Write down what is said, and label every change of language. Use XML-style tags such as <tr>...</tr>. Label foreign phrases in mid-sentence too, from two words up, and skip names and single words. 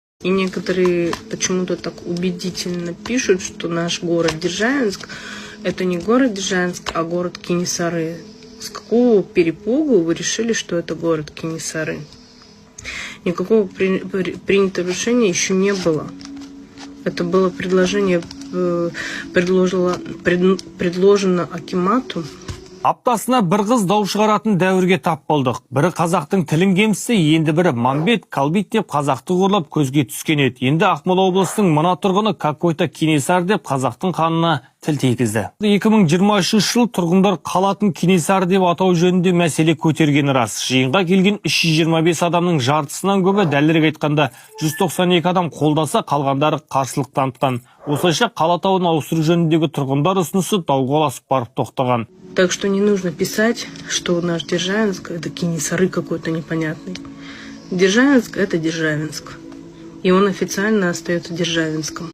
<ru>И некоторые почему-то так убедительно пишут, что наш город Державинск – это не город Державинск, а город Кинисары. С какого перепугу вы решили, что это город Кинисары? Никакого принятого решения еще не было. Это было предложение, предложено акимату.</ru> <kk>Аптасына бір қыз дау шығаратын дәуірге тап болдық. Бірі қазақтың тілін кемсі, енді бірі Мамбет, Калбит деп қазақты қорлап көзге түскен еді. Енді Ақмола облысының мына тұрғыны какой-то Кенесар деп қазақтың қанына тіл тигізді. 2023 жыл тұрғындар қалатын Кенесар деп атау жөнінде мәселе көтергені рас. Жиынға келген 325 адамның жартысынан көбі, дәлірек айтқанда 192 адам қолдаса, қалғандары қарсылық танытқан. Осылайша қала атауын ауыстыру жөніндегі тұрғындар ұсынысы дауға ұласып барып тоқтаған.</kk> <ru>Так что не нужно писать, что наш Державинск – это Кинисары какой-то непонятный. Державинск – это Державинск. И он официально остается Державинском.</ru>